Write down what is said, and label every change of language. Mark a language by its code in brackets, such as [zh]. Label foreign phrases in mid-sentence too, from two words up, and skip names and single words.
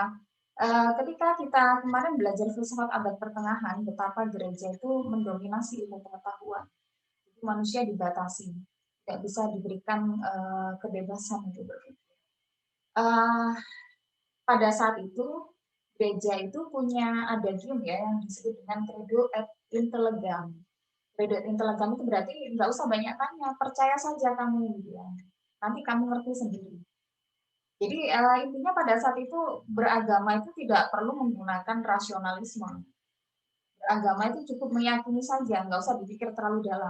[id] Ketika kita kemarin belajar filsafat abad pertengahan, betapa gereja itu mendominasi ilmu pengetahuan. Jadi manusia dibatasi, tidak bisa diberikan kebebasan untuk berpikir. Pada saat itu, gereja itu punya adagium ya yang disebut dengan [la] credo et intellegam. Credo et intellegam [id] itu berarti nggak usah banyak tanya, percaya saja kamu gitu ya. Nanti kamu ngerti sendiri. Jadi intinya pada saat itu beragama itu tidak perlu menggunakan rasionalisme. Beragama itu cukup meyakini saja, nggak usah dipikir terlalu dalam.